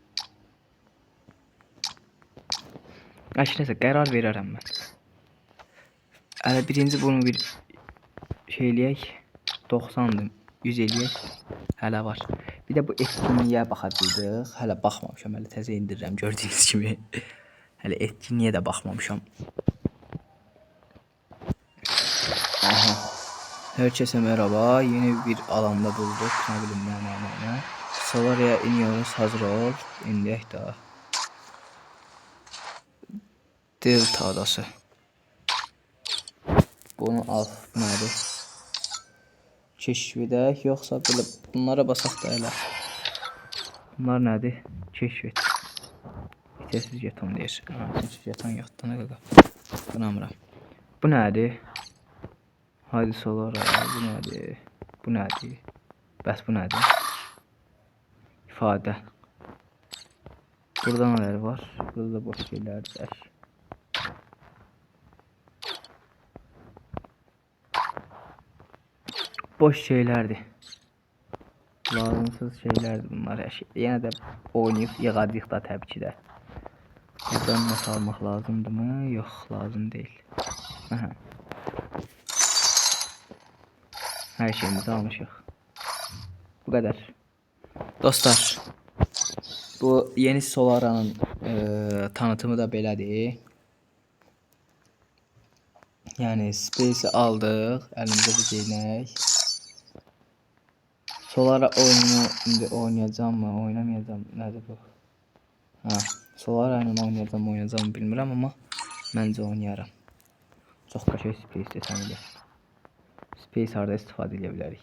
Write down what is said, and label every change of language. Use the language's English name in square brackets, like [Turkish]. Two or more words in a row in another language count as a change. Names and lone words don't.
[Azerbaijani] Neyse qərar verərəm mən. Hələ birinci bunu bir şey eləyək. 90'dır. 100 eləyək. Hələ var. Bir de bu etkinliğe baxacaqdıq. Hələ baxmamışam. Hələ təzə indirirəm gördüyünüz kimi. Hələ etkinliğe de baxmamışam. Aha. [Turkish] Herkese merhaba. Yeni bir alanda bulduk. Ne bileyim ne. Solaria'ya iniyoruz. Hazır ol. İndik daha. Delta adası. [Azerbaijani] Bunu al. Nedir? Keşfedək. Yoksa böyle bunlara basaq da elə. Bunlar nədir? Keşfet. Yetersiz jeton deyir. Yetersiz jeton yoxdur. Nə qaqa? Qınamıram. Bu nədir? Hadi Solara. Bu nədir? Bu nədir? Bəs bu nədir? İfadə. Burada nələr var? Burada da boş şeylərdir. [Turkish] Boş şeylerdi. Lazımsız şeylerdi bunlar her şey. [Azerbaijani] Yine de oynayıp yığadıq da təbii ki də. Buradan not almaq lazımdır mı? Yox, [Turkish] lazım değil. [Azerbaijani] Aha. Her şeyimizi almışıq. [Turkish] Bu kadar. [Azerbaijani] Dostlar, bu yeni Solara'nın tanıtımı da belədir. Yani Space'i aldıq, əlimizə bir deyinək. Solara oyunu indi oynayacağım mı, oynamayacağım, nədir bu? Ha, Solara ilə oynayacağım bilmirəm amma məncə oynayaram. Çox qəşəng Space desəm elə. Space harda istifadə edə bilərik.